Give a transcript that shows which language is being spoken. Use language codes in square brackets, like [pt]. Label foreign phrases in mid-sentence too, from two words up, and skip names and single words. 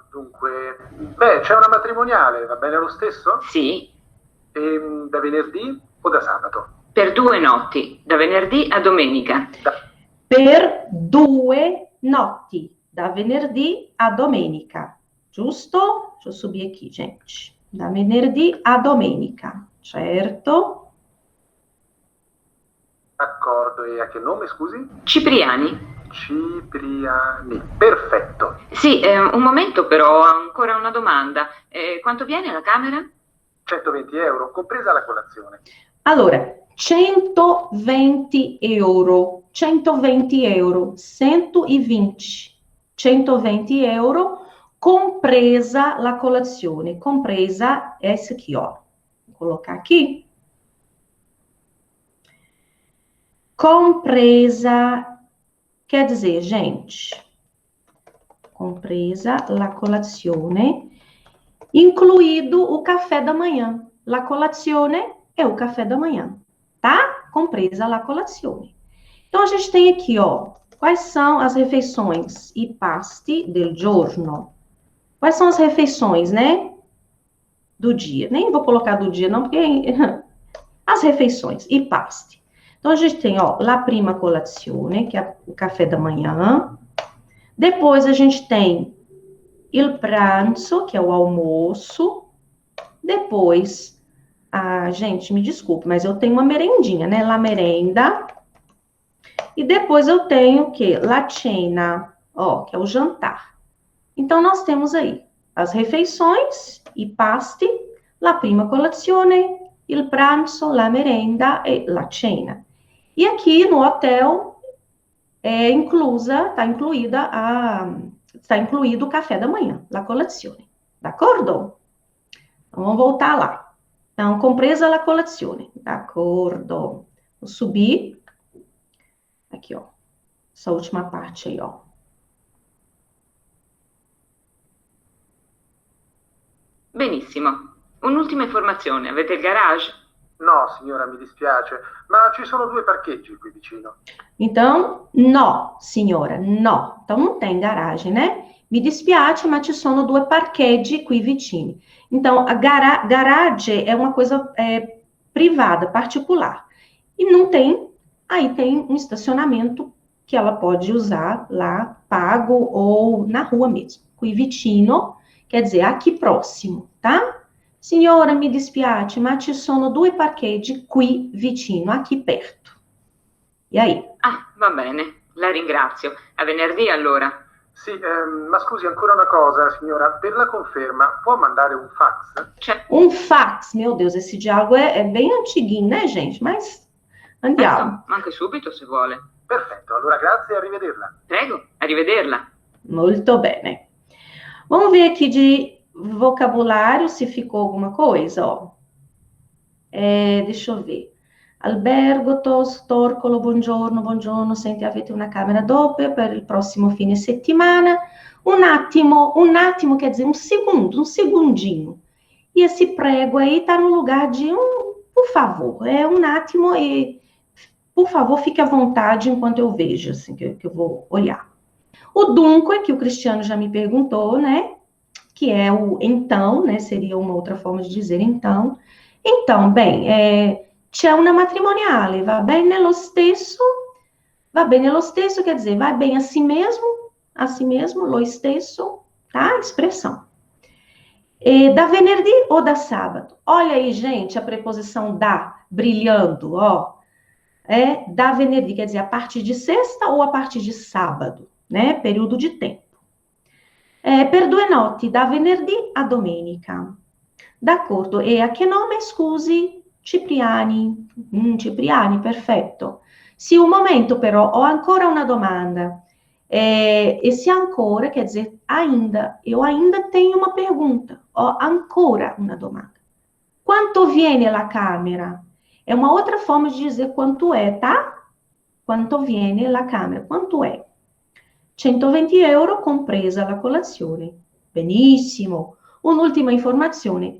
[it] Dunque, c'è una matrimoniale, va bene lo stesso? Sì. Da venerdì o da sabato? Per 2 notti, da venerdì a domenica. Per 2 notti, da venerdì a domenica. Giusto? [pt] Deixa eu subir aqui, gente. [it] Da venerdì a domenica. Certo. D'accordo, e a che nome, scusi? Cipriani. Cipriani. Perfetto. Sì, un momento però, ho ancora una domanda. Quanto viene la camera? 120 euro, compresa la colazione. Allora, 120 euro, 120 euro, 120, 120 euro, compresa la colazione. [pt] Compresa essa aqui, ó. Vou colocar aqui. Compresa quer dizer, gente, [it] compresa la colazione, [pt] incluído o café da manhã. [it] La colazione [pt] é o café da manhã, tá? [it] Compresa la colazione. [pt] Então, a gente tem aqui, ó, quais são as refeições? [it] I pasti del giorno. [pt] Quais são as refeições, né? Do dia. Nem vou colocar do dia, não, porque... As refeições, [it] i pasti. [pt] Então, a gente tem, ó, [it] la prima colazione, [pt] que é o café da manhã. Depois, a gente tem [it] il pranzo, [pt] que é o almoço. Depois, gente, me desculpe, mas eu tenho uma merendinha, né? [it] La merenda. [pt] E depois eu tenho o quê? [it] La cena, [pt] ó, que é o jantar. Então, nós temos aí as refeições, [it] i pasti, la prima colazione, il pranzo, la merenda e la cena. [pt] E aqui no hotel está incluído o café da manhã, [it] la colazione. D'accordo? [pt] Então, vamos voltar lá. Então, [it] compresa la colazione. D'accordo. [pt] Vou subir. Aqui, ó. Essa última parte aí, ó. [it] Benissimo. Un'ultima informazione. Avete il garage? No, signora, mi dispiace, ma ci sono 2 parcheggi qui vicino. [pt] Então, [it] no, signora, no. [pt] Então, não tem garagem, né? [it] Mi dispiace, ma ci sono 2 parcheggi qui vicini. [pt] Então, a garagem é uma coisa privada, particular. E não tem, aí tem um estacionamento que ela pode usar lá, pago ou na rua mesmo. [it] Qui vicino, [pt] quer dizer, aqui próximo, tá? [it] Signora, mi dispiace, ma ci sono 2 parcheggi qui vicino, [pt] aqui perto. E aí? [it] Ah, va bene. La ringrazio. A venerdì allora. Sì, ma scusi ancora una cosa, signora, per la conferma può mandare un fax? C'è. [pt] Um fax, meu Deus, esse diálogo é bem antiguinho, né, gente? Mas andiamo. [it] Anche subito se vuole. Perfetto, allora grazie e arrivederla. Prego, arrivederla. Molto bene. [pt] Vamos ver aqui de vocabulário, se ficou alguma coisa, ó. Deixa eu ver. [it] Albergo, Torcolo, buongiorno, senti, avete una camera doppia per il prossimo fine settimana. Un attimo [pt] quer dizer um segundo, um segundinho. E esse prego aí tá no lugar de por favor, um attimo e, por favor, fique à vontade enquanto eu vejo, assim, que eu vou olhar. O dunque, que o Cristiano já me perguntou, né? Que é o então, né? Seria uma outra forma de dizer então. Então, bem, [it] c'è una matrimoniale, va bene lo stesso? Va bene lo stesso [pt] quer dizer, vai bem assim mesmo, [it] lo stesso, [pt] tá? Expressão. [it] Da venerdì [pt] ou da sábado? Olha aí, gente, a preposição da, brilhando, ó. [it] Da venerdì, [pt] quer dizer, a partir de sexta ou a partir de sábado, né? Período de tempo. [it] Per 2 notti, da venerdì a domenica. D'accordo, e a che nome, scusi? Cipriani. Cipriani, perfetto. Sì, un momento però, ho ancora una domanda. [pt] Esse ancora quer dizer ainda. Eu ainda tenho uma pergunta. [it] Ho ancora una domanda. Quanto viene la camera? [pt] É uma outra forma de dizer quanto é, tá? [it] Quanto viene la camera? [pt] Quanto é? [it] 120 euro compresa la colazione. Benissimo. Un'ultima informazione.